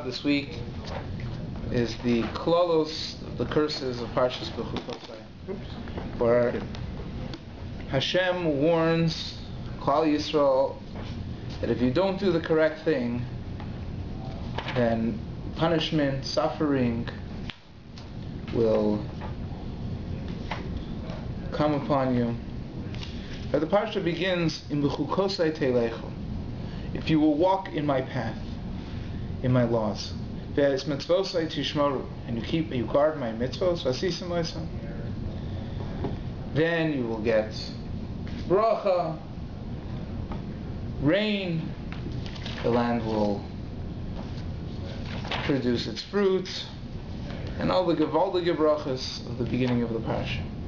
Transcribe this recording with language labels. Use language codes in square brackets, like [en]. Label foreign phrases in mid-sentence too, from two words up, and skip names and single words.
[en] this week is the klalos, the curses of Parshas Bechukosai, where Hashem warns [he] כלל ישראל [en] that if you don't do the correct thing, then punishment, suffering will come upon you. But the parsha begins in [he] בחקתי תלכו. [en] If you will walk in my path, in my laws, [he] ואת מצותי תשמרו, [en] and you guard my mitzvos, [he] ועשיתם אותם, [en] then you will get bracha, rain, the land will produce its fruits, and all the gebrachas of the beginning of the parsha.